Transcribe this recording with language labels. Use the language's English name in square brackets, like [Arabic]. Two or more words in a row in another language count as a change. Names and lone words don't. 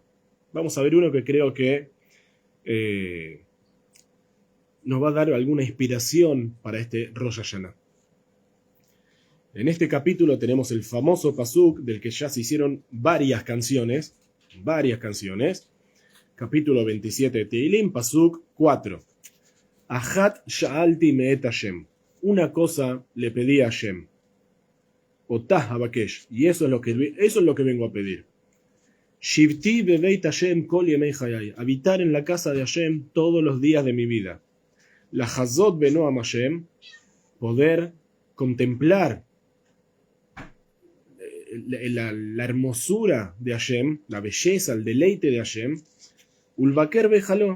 [Spanish] Vamos a ver uno que creo que nos va a dar alguna inspiración para este Rosh Hashanah. En este capítulo tenemos el famoso pasuk del que ya se hicieron varias canciones. Capítulo 27 de Teilim, pasuk 4. [Hebrew] אחת שאלתי מאת השם. [Spanish] Una cosa le pedí a Hashem. [Hebrew] אותה אבקש. [Spanish] Y eso es lo que vengo a pedir. [Hebrew] שבתי בבית השם כל ימי חיי. [Spanish] Habitar en la casa de Hashem todos los días de mi vida. [Hebrew] לחזות בנועם השם. [Spanish] Poder contemplar la hermosura de Hashem, la belleza, el deleite de Hashem. [Hebrew] ולבקר בהיכלו.